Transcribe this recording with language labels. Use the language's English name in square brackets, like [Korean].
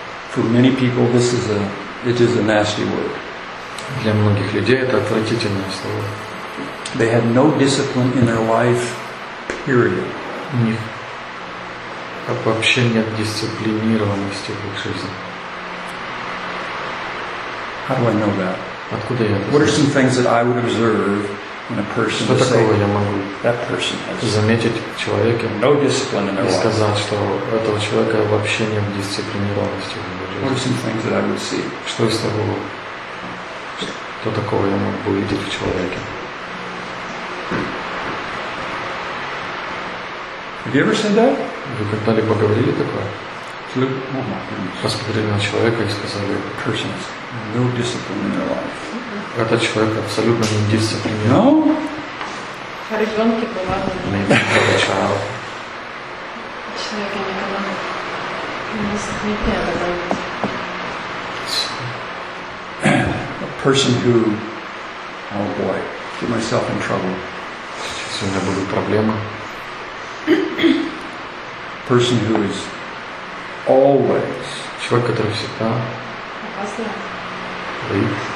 [English] For many people, this is a it is a nasty word. [Russian] Для многих людей это отвратительное слово. [English] They had no discipline in their life, period. [Russian] У них вообще нет дисциплинированности в их жизни. [English] How do I know that? [Russian] Откуда я это знаю? [English] What are some things that I would observe in a person? [Russian] Что такого я могу [English] that person has [Russian] заметить в человеке? [English] No discipline in their life. [Russian] И сказать, что этого человека вообще нет дисциплинированности. [English] What are some things that I would see? [Russian] Что из того, что такого я мог бы увидеть в человеке? [English] Have you ever said that? [Russian] Вы когда-либо говорили такое? [English] Look, oh my goodness. [Russian] Посмотрели на человека и сказали, [English] persons, no discipline in their life. [Russian] Этот человек абсолютно не дисциплинирован. [English] No? Maybe a child. [Russian] Человек [English] a person who, oh boy, get myself in trouble. [Russian] Сейчас у меня будут проблемы. [English] Person who is always. [Russian] Человек, который всегда. Опасный.